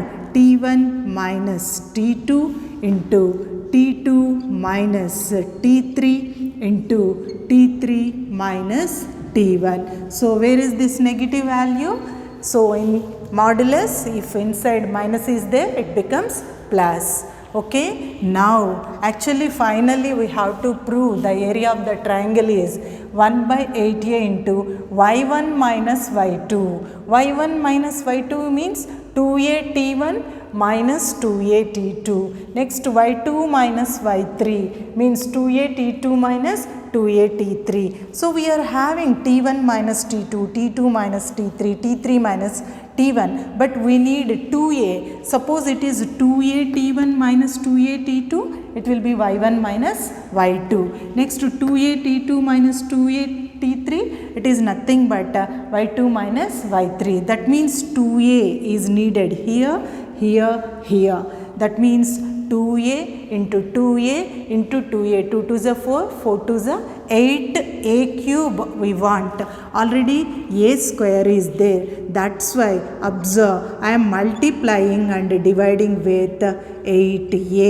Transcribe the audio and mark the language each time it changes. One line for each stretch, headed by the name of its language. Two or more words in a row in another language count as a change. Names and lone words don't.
English: T1 minus T2 into T2 minus T3 into T3 minus T1. So where is this negative value? So in modulus, if inside minus is there, it becomes plus. Okay, now actually finally we have to prove the area of the triangle is 1 by 8a into y1 minus y2. y1 minus y2 means 2a t1 minus 2a t2. Next y2 minus y3 means 2a t2 minus 2a t3. So we are having t1 minus t2, t2 minus t3, t3 minus t1, but we need 2a. Suppose it is 2a t1 minus 2a t2, it will be y1 minus y2. Next 2a t2 minus 2a t3, it is nothing but y2 minus y3. That means 2a is needed here, here, here. That means 2a into 2a into 2a. 2 to the 4, 4 to the 8a cube we want. Already a square is there. That's why observe, I am multiplying and dividing with 8a.